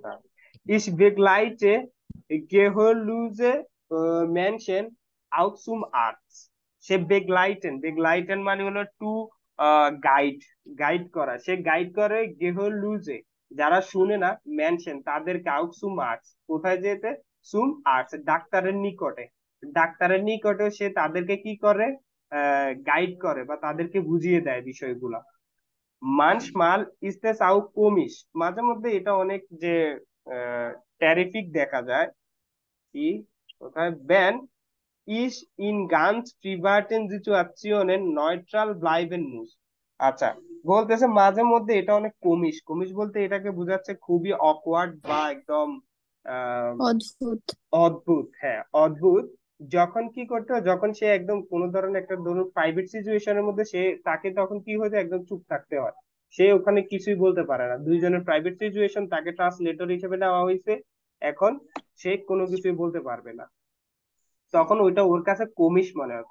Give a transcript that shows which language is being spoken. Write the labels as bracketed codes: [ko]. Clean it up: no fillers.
[de] তাহলে Ich begleite Gehörlose Menschen auch zum Arzt. [bn] সে begleiten মানে হলো টু গাইড, গাইড করা, সে গাইড করে Gehörlose যারা শুনে না, মেনশন তাদেরকে [de] auch zum Arzt, [bn] কোথায় যেতে, [de] zum Arzt [bn] ডাক্তারের নিকটে, ডাক্তারের নিকটে সে তাদেরকে কি করে, গাইড করে বা তাদেরকে বুঝিয়ে দেয় বিষয়গুলা। [de] manchmal ist es auch komisch, [bn] মাঝে মধ্যে এটা অনেক যে টেরিফিক দেখা যায়, কি কোথায়, [de] wenn ich in ganz privaten Situationen neutral bleiben muss। [bn] আচ্ছা, বলতেছে মাঝে মধ্যে এটা অনেক কমিশ, কমিশ বলতে এটাকে বোঝাচ্ছে খুবই অকওয়ার্ড বা একদম অদ্ভুত। অদ্ভুত, হ্যাঁ অদ্ভুত, যখন কি করতে হয়, যখন সে একদম কোন ধরনের একটা ধরুন প্রাইভেট সিচুয়েশনের মধ্যে সে তাকে তখন কি হয়েছে, একদম চুপ থাকতে হয়, সে ওখানে কিছুই বলতে পারে না, দুইজনের প্রাইভেট সিচুয়েশন, তাকে ট্রান্সলেটর হিসেবে নেওয়া হয়েছে, এখন সে কোনো কিছুই বলতে পারবে না, তখন ওইটা ওর কাছে কমিশ মনে হয়।